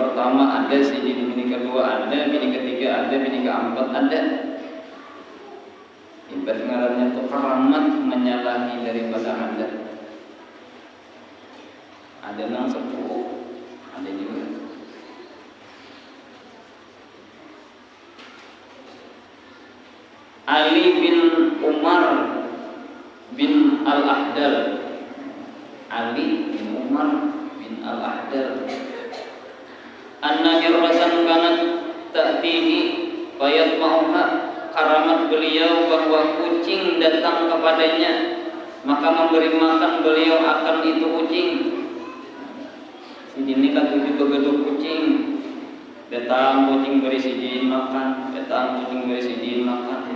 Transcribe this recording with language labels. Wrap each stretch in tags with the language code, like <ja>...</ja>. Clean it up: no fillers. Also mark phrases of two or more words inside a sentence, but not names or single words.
<bjn>pertama ada, sidin bini kedua ada, bini ketiga ada, bini keempat ada. Ibarat ngarannya itu keramat menyalahi daripada ada. Ada nang sepuh, ada juga. Ali bin Umar bin Al-Ahdal. Ali bin Umar bin Al-Ahdal.</bjn> <ar>أن هرة كانت تأتيه فيطعمها.</ar> <id>Karamat beliau bahwa kucing datang kepadanya, maka memberi makan beliau akan itu kucing.</id> <bjn>Sidin kan tujuh begitu kucing. Datang kucing beri sidin makan, datang kucing beri sidin makan.</bjn>